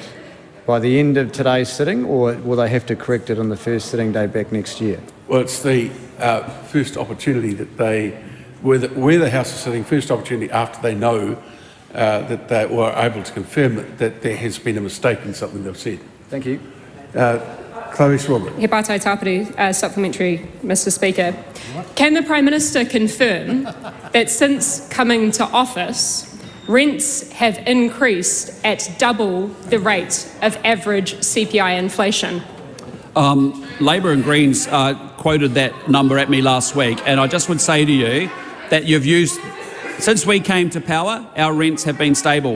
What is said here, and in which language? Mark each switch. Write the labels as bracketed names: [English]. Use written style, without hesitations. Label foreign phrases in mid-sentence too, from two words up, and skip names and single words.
[English] By the end of today's sitting, or will they have to correct it on the first sitting day back next year? Well, it's the first opportunity that where the House is sitting, first opportunity after they know that they were able to confirm that there has been a mistake in something they've said. Thank you. Chloe Swarbrick. [Māori] He pātai tāpiri, [English] supplementary, Mr. Speaker. Can the Prime Minister confirm that since coming to office, rents have increased at double the rate of average CPI inflation? Labor and Greens quoted that number at me last week, and I just would say to you that since we came to power, our rents have been stable.